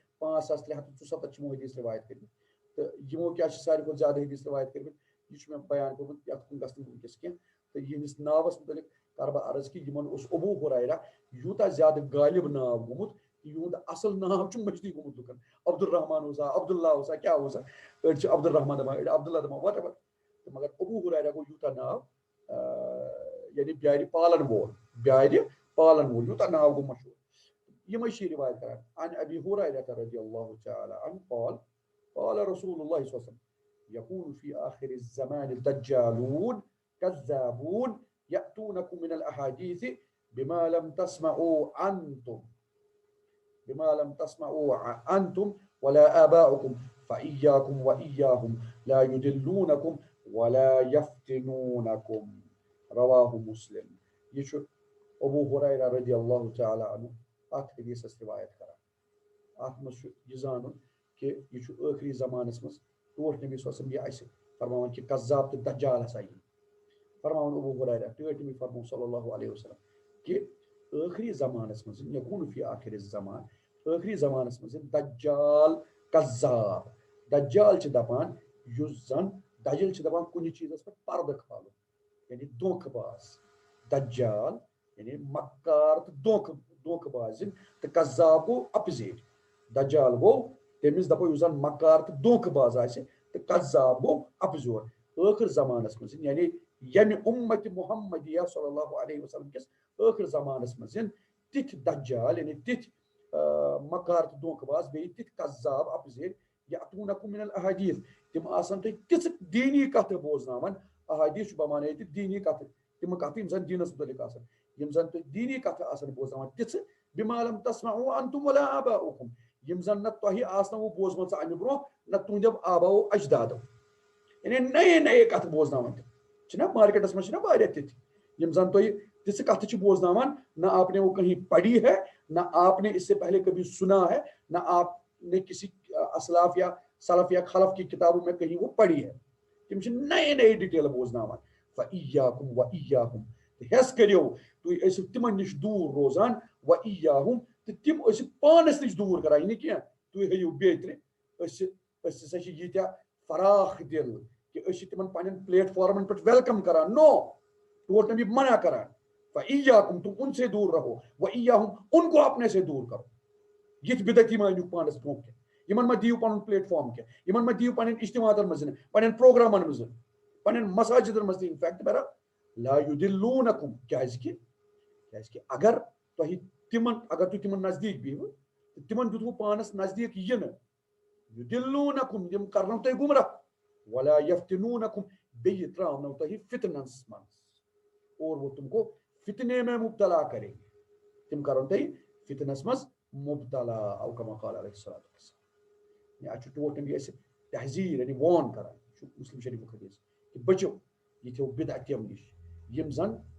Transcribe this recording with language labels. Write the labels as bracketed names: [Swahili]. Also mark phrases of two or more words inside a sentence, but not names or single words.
[Kashmiri] 5377 چھِ یِمو حدیث روایت کٔرمٕتۍ تہٕ یِمو کیاہ چھِ ساروی کھۄتہٕ زیادٕ حدیث روایت کٔرمٕتۍ یہِ چھُ مےٚ بیان کوٚرمُت یتھ کُن گژھِ نہٕ وٕنکیٚس کینٛہہ تہٕ یِہنٛدِس ناوس متعلق کرٕ بہٕ عرض کہِ یِمن اوس ابو ہریرہ یوٗتاہ زیادٕ غالب ناو گوٚمُت یِہُنٛد اصل ناو چھُ مٔشدٕے گوٚمُت لُکن عبدالرحمان اوسا عبداللہ اوسا کیاہ اوسا أڑۍ چھِ عبدالرحمان دپان أڑۍ عبداللہ دپان [English] whatever [Kashmiri] تہٕ مگر ابو ہریرہ گوٚو یوٗتاہ ناو یعنی بیارِ پالن وول یوٗتاہ ناو گوٚو مشہوٗر یِمے چھِ روایت کران [Arabic] عن ابی ہریرہ رضی اللہ تعالیٰ عنہ قال قال رسول اللہ صلی اللہ علیہ وسلم يكون في آخر الزمان دجالون كذابون يأتونكم من الأحاديث بما لم تسمعوا أنتم ولا آباؤكم فإياكم وإياهم لا يدلونكم ولا يفتنونكم رواه مسلم [Kashmiri] یہ چھُ ابو ہریرہ رضی اللہ تعالیٰ عنہ اکھ حدیثس روایت کران اتھ منٛز چھُ یہِ زانُن کہ یہ چھُ ٲخری زمانس منٛز ٹوٹھ نبی صلی اللہ علیہ وسلم یہ اسہِ فرماوان کہ قذاب تہٕ دجال ہسا یی فرماوان ابو ہریرہ ٹٲٹھ نبی فرمو صلی اللہ علیہ وسلم کہ ٲخری زمانس منٛز [Arabic] یکون فی آخر الزمان [Kashmiri] ٲخری زمانس منٛز دجال قذاب دجال چھِ دپان یُس زن دجل چھِ دپان کُنہِ چیٖزس پٮ۪ٹھ پردٕ کھالُن یعنی دھوکہٕ باز دجال یعنی مکار تہٕ دھوکہٕ بازِن تہٕ قذاب گوٚو اپزیٹ دجال گوٚو تٔمِس دپو یُس زن مکار تہٕ دھوکہٕ باز آسہِ تہٕ قذاب گوٚو اپزور ٲخر زمانس منٛز یعنی ییٚمہِ اُمتِ محمدیہ صلی اللہ علیہ وسلم کِس ٲخر زمانس منٛز تِتھۍ دجال یعنی تِتھۍ مکار تہٕ دھوکہٕ باز بیٚیہِ تِتھۍ قذاب اپزیٹ [Arabic] یأتونکم من الاحادیث [Kashmiri] تم آسان تُہۍ تِژھ دیٖنی کتھٕ بوزناوان احادیث چھُ بمانے ییٚتہِ دیٖنی کتھٕ تِم کتھٕ یِم زن دیٖنس متعلق آسان یِم زن تُہۍ دیٖنی کتھٕ آسان بوزناوان تِژھٕ [Arabic] بما لم تسمعوا انتم ولا آباؤکم [Kashmiri] یِم زن نہ تۄہہِ آسنو بوزمژٕ امہِ برونٛہہ نہ تُہنٛدیو آباؤ اجدادو یعنی نئے نئے کتھٕ بوزناوان تِم چھِنہ مارکیٹس منٛز چھِنہ واریاہ تِتھۍ یِم زن تُہۍ تِژھٕ کتھٕ چھِ بوزناوان [Urdu] نہ آپ نے وہ کہیں پڑھی ہے نہ آپ نے اس سے پہلے کبھی سنا ہے نہ آپ نے کسی اسلاف یا سلف یا خلف کی کتابوں میں کہیں وہ پڑھی ہے [Kashmiri] تم چھِ نئے نئے ڈیٹیل بوزناوان [Arabic] فإیاکم وإیاہم [Kashmiri] ہیس کٔرِو تُہۍ ٲسِو تِمن نِش دوٗر روزان وإیاہم تہٕ تِم ٲسِو پانس نِش دوٗر کران یہِ نہٕ کینٛہہ تُہۍ ہیٚیِو بیترِ أسۍ ہسا چھِ ییٖتیٛاہ فراخ دِل کہ أسۍ چھِ تِمن پننٮ۪ن پلیٹ فارمن پٮ۪ٹھ ویلکم کران نو ٹوٹ نبی منع کران فإیاکم [Urdu] تم ان سے دور رہو [Kashmiri] وإیاہم [Urdu] ان کو اپنے سے دور کرو [Kashmiri] یِتھ بدعتی مٲنِو پانس برونٛہہ کینٛہہ یِمن ما دِیِو پنُن پلیٹ فارم کینٛہہ یِمن ما دِیِو پنٕنۍ اجتماعاتن منٛز پنٕنٮ۪ن پروگرامن منٛز پنٕنٮ۪ن مساجدن منٛز تہِ انفیکٹ بہرحال [Arabic] لا یُدلونکم [Kashmiri] کیازکہِ اگر تُہۍ تِمن نزدیٖک بِہِو تِمن دیُتوٕ پانس نزدیٖک یِنہٕ یُدلونکم تِم کرنو تۄہہِ گمراہ [Arabic] ولا یفتنونکم [Kashmiri] بیٚیہِ تراونو تۄہہِ فتنس منٛز [Urdu] اور وہ تم کو فتنے میں مبتلا کریں گے [Kashmiri] تم کرن تۄہہِ فتنس منٛز مبتلا [Arabic] او کما قال علیہ الصلوۃ والسلام [Kashmiri] اتھ چھُ ٹوٹھ نبی اَسہِ تحذیٖر یعنی وارن کران چھُ مسلم شریفُک حدیث کہ بٔچِو یِتھیو بدعتیو نِش یِم زن